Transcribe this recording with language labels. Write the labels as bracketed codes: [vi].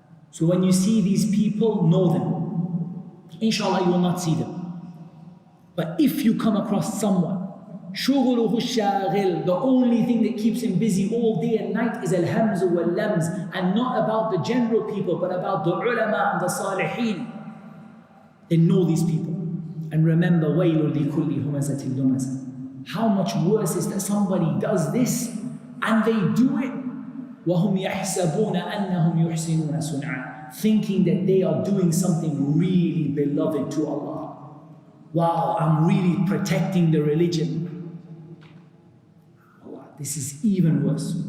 [en] So when you see these people, know them. Inshallah, you will not see them. But if you come across someone, [ar] شُغُلُهُ الشَّاغِلِ, [en] the only thing that keeps him busy all day and night is al-hamzu wal-lams, and not about the general people, but about the ulama and the salihin, then know these people. And remember, [ar] وَيْلٌ لِكُلِّ هُمَزَةٍ لُمَزَةٍ. [en] How much worse is that somebody does this and they do it [ar] وَهُمْ يَحْسَبُونَ أَنَّهُمْ يُحْسِنُونَ صُنْعًا, [en] thinking that they are doing something really beloved to Allah. Wow, I'm really protecting the religion. Allah, this is even worse.